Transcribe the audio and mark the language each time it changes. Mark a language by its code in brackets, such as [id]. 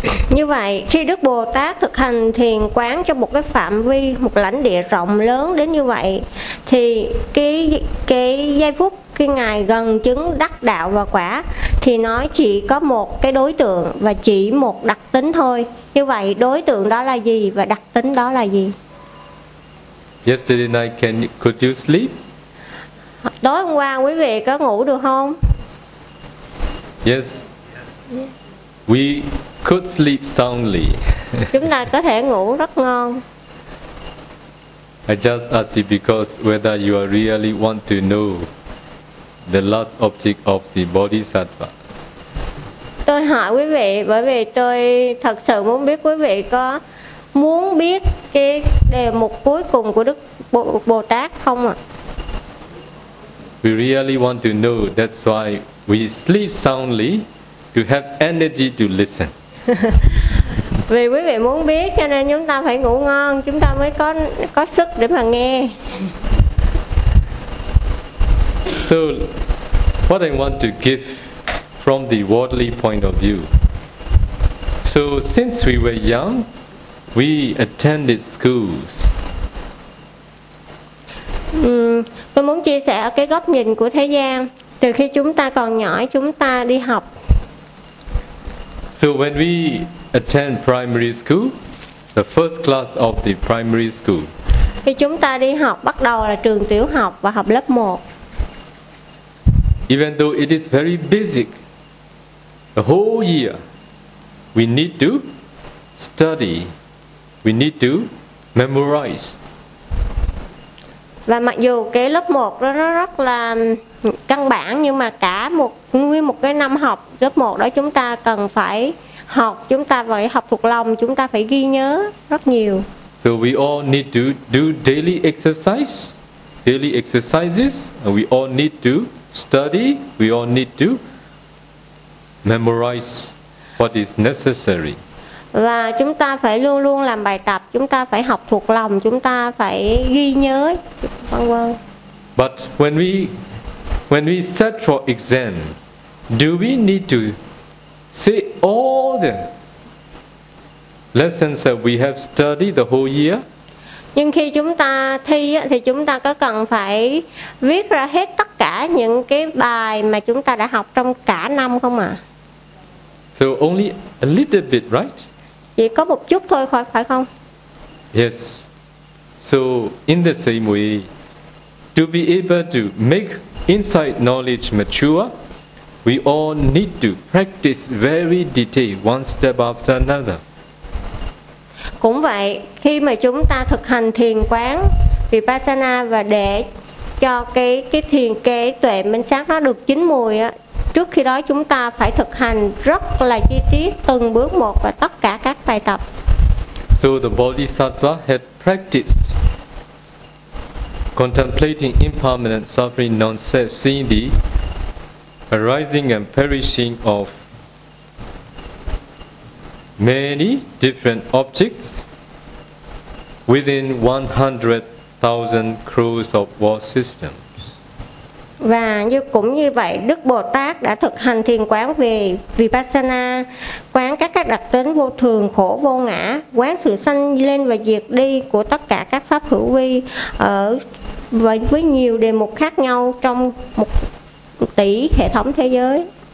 [vi] Như vậy, khi Đức Bồ Tát thực hành thiền quán cho một cái phạm vi, một lãnh địa rộng lớn đến như vậy, thì cái giây phút khi Ngài gần chứng đắc đạo và quả, thì nó chỉ có một cái đối tượng và chỉ một đặc tính thôi. Như vậy, đối tượng đó là gì và đặc tính đó là gì? [en] Yesterday night, could you sleep? [vi] Tối hôm qua, quý vị có ngủ được không? [en] Yes. We could sleep soundly. [vi] Chúng ta có thể ngủ rất ngon. [en] I just ask you because whether you are really want to know the last object of the Bodhisattva. [vi] Tôi hỏi quý vị bởi vì tôi thật sự muốn biết quý vị có muốn biết cái đề mục cuối cùng của Đức Bồ Tát không ạ? [en] We really want to know, that's why we sleep soundly. To have energy to listen. [vi] Vì quý vị muốn biết cho nên chúng ta phải ngủ ngon, chúng ta mới có sức để mà nghe. [en] So, what I want to give from the worldly point of view. So, since we were young, we attended schools. [vi] Tôi muốn chia sẻ ở cái góc nhìn của thế gian. Từ khi chúng ta còn nhỏ, chúng ta đi học. [en] So when we attend primary school, the first class of the primary school. [vi] Khi chúng ta đi học bắt đầu là trường tiểu học và học lớp 1. [en] Even though it is very basic, the whole year we need to study, we need to memorize. [vi] Và mặc dù cái lớp 1 đó nó rất là căn bản nhưng mà cả một nguyên một cái năm học lớp 1 đó chúng ta cần phải học, chúng ta phải học thuộc lòng, chúng ta phải ghi nhớ rất nhiều. [en] So we all need to do daily exercise, daily exercises, and we all need to study, we all need to memorize what is necessary. [vi] Và chúng ta phải luôn luôn làm bài tập, chúng ta phải học thuộc lòng, chúng ta phải ghi nhớ, vân vân. [en] But when we set for exam, do we need to say all the lessons that we have studied the whole year? [vi] Nhưng khi chúng ta thi thì chúng ta có cần phải viết ra hết tất cả những cái bài mà chúng ta đã học trong cả năm không ạ? [en] So only a little bit, right? [vi] Chỉ có một chút thôi phải không? [en] Yes. So in the same way, to be able to make inside knowledge mature, we all need to practice very detailed, one step after another. [vi] Cũng vậy, khi mà chúng ta thực hành thiền quán Vipassana và để cho cái tuệ minh sát nó được chín mùi á, trước khi đó chúng ta phải thực hành rất là chi tiết từng bước một và tất cả các bài tập. [en] So the Bodhisattva had practiced contemplating impermanent suffering non-self, seeing the arising and perishing of many different objects within 100,000 crores of world systems. [vi] Và như cũng như vậy, Đức Bồ Tát đã thực hành thiền quán về Vipassana, quán các đặc tính vô thường, khổ, vô ngã, quán sự sanh lên và diệt đi của tất cả các pháp hữu vi ở với nhiều đề mục khác nhau trong một tỷ hệ thống thế giới.